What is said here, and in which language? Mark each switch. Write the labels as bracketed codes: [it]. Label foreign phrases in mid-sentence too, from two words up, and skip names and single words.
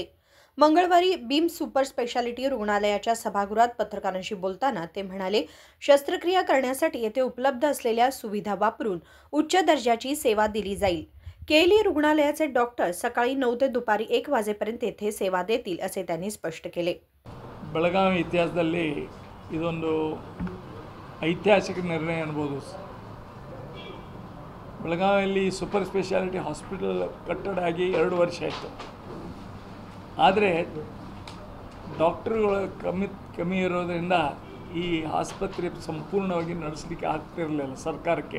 [mr] मंगळवारी बीम्स सुपर स्पेशालिटी रुग्णालयाच्या सभागृहात पत्रकारांशी बोलताना ते म्हणाले, शस्त्रक्रिया करण्यासाठी येथे उपलब्ध असलेल्या सुविधा वापरून उच्च दर्जाची सेवा दिली जाईल। केएलई रुग्णालयाचे डॉक्टर सकाळी 9 ते दुपारी 1 वाजेपर्यंत येथे सेवा देतील असे त्यांनी स्पष्ट केले। [kn] ಬೆಳಗಾವಿ ಇತಿಹಾಸದಲ್ಲಿ ಇದೊಂದು ಐತಿಹಾಸಿಕ ನಿರ್ಣಯ ಅನ್ಬೋದು। ಬೆಳಗಾವಿಯಲ್ಲಿ [en] super speciality hospital [kn] ಕಟ್ಟಡ ಆಗಿ 2 ವರ್ಷ ಆಯಿತು, ಆದರೆ ಡಾಕ್ಟರ್ಗಳು ಕಮ್ಮಿ ಇರೋದರಿಂದ ಈ ಆಸ್ಪತ್ರೆ ಸಂಪೂರ್ಣವಾಗಿ ನಡೆಸಲಿಕ್ಕೆ ಆಗ್ತಿರಲಿಲ್ಲ ಸರ್ಕಾರಕ್ಕೆ।